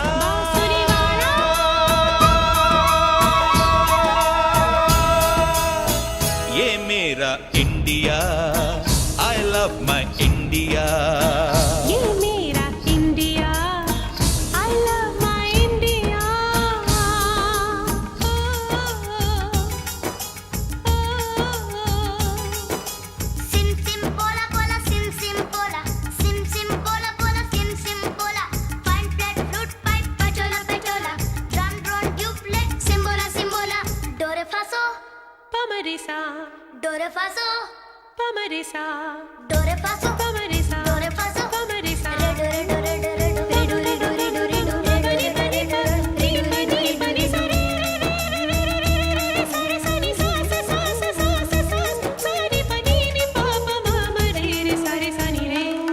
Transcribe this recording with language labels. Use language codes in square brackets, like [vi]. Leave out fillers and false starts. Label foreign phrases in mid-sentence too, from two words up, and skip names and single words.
[hi] बांसुरी वाला। ये मेरा इंडिया, [en] I love my India। [hi] ये मेरा इंडिया, [en] I love my India। Sim sim pola pola sim sim pola, sim sim pola pola sim sim pola। Fine flat flute pipe pachola pachola, drum drone duplet simbola simbola। Do re fa so, पमरिसा, do re fa so, पमरिसा, do re fa so, पमरिसा, do re fa so। पमरिसा। Re do re do re do re do re do re do re do re do re पनी पनी प, री री री पनी सा रे रे रे रे रे रे रे रे सा रे सा नी सा सा सा सा सा सा सा सा नी पनी नी प प म म रे रे सा रे सा नी रे।